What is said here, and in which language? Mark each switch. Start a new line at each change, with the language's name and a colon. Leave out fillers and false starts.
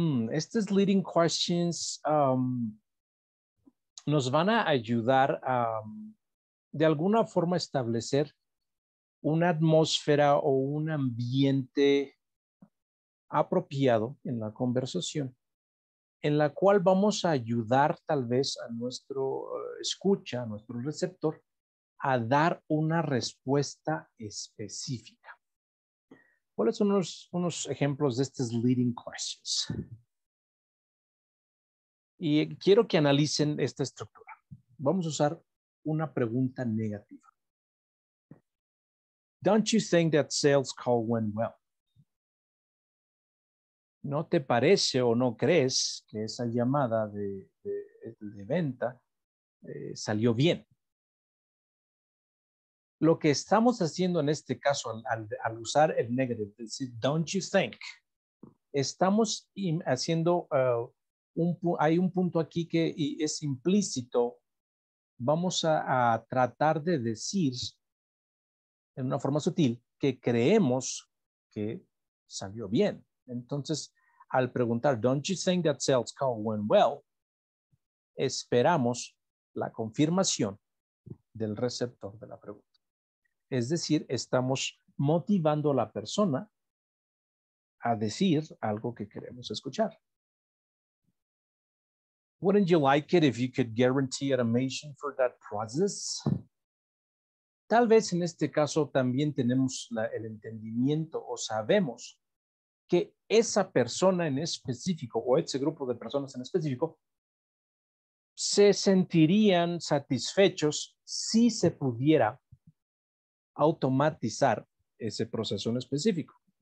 Spanish: Estos leading questions nos van a ayudar a, de alguna forma, establecer una atmósfera o un ambiente apropiado en la conversación, en la cual vamos a ayudar tal vez a nuestro escucha, a nuestro receptor, a dar una respuesta específica. ¿Cuáles son unos ejemplos de estos leading questions? Y quiero que analicen esta estructura. Vamos a usar una pregunta negativa.
English: Don't you think that sales call went well?
Spanish: ¿No te parece o no crees que esa llamada de venta salió bien? Lo que estamos haciendo en este caso al usar el negative, es decir,
English: don't you think,
Spanish: estamos haciendo, hay un punto aquí que es implícito. Vamos a tratar de decir en una forma sutil que creemos que salió bien. Entonces, al preguntar,
English: don't you think that sales call went well?
Spanish: Esperamos la confirmación del receptor de la pregunta. Es decir, estamos motivando a la persona a decir algo que queremos escuchar.
English: Wouldn't you like it if you could guarantee automation for that process?
Spanish: Tal vez en este caso también tenemos el entendimiento o sabemos que esa persona en específico o ese grupo de personas en específico se sentirían satisfechos si se pudiera automatizar ese proceso en específico.